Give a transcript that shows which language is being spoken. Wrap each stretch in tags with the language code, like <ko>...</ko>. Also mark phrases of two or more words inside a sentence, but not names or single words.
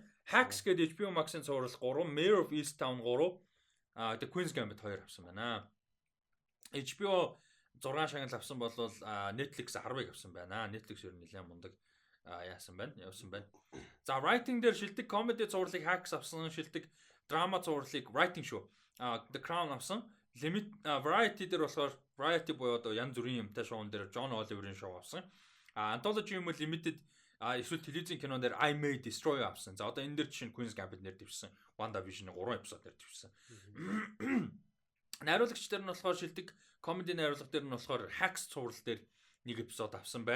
<mn>Hacks гэдэг HBO Max-ын цуврал 3, Mayor of Easttown 3, The Queen's Gambit 2 авсан байна. HBO 6 шагнал авсан бол Netflix 10-ыг авсан байна. Netflix ер нь нэлээд мундаг явсан байна. За writing дээр шилдэг comedy цувралыг Hacks авсан, шилдэг драма цувралыг</mn> <en>writing show</en> <mn>The Crown авсан.</mn> <en>Limit variety</en> <mn>дээр болохоор variety буюу одоо янз бүрийн юмтай шоун дээр John Oliver-ийн шоу авсан. Anthology юм уу limited эсвэл телевизийн кинон дээр I May Destroy авсан. За одоо энэ дээр жишээ нь Queen's Gambit нэр дэвшсэн. WandaVision-ийн 3 эпизод нэр дэвшсэн. Найруулагч дээр нь болохоор шилдэг comedy найруулга дээр нь болохоор Hacks цуврал дээр 1 эпизод авсан байна.</mn>